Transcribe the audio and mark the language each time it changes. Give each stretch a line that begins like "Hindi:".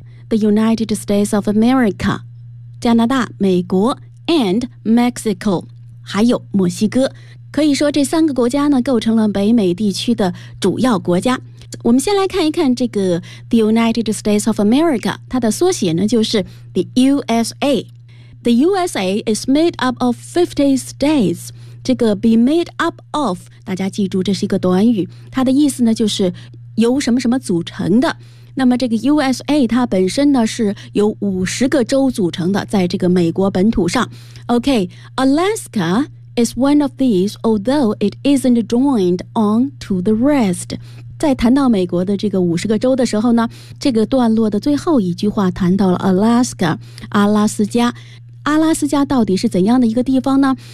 Chinese: The United States of America 加拿大美国 and Mexico 还有墨西哥可以说这三个国家呢构成了北美地区的主要国家我们先来看一看这个 The United States of America 它的缩写呢就是
English: The USAThe USA is made up of 50 states.
Chinese: 这个 be made up of, 大家记住这是一个短语。它的意思呢就是由什么什么组成的。那么这个 USA 它本身呢是由50个州组成的，在这个美国本土上。
English: OK, Alaska is one of these, although it isn't joined on to the rest.
Chinese: 在谈到美国的这个50个州的时候呢，这个段落的最后一句话谈到了 Alaska, 阿拉斯加。阿拉斯加到底是怎样的一个地方呢？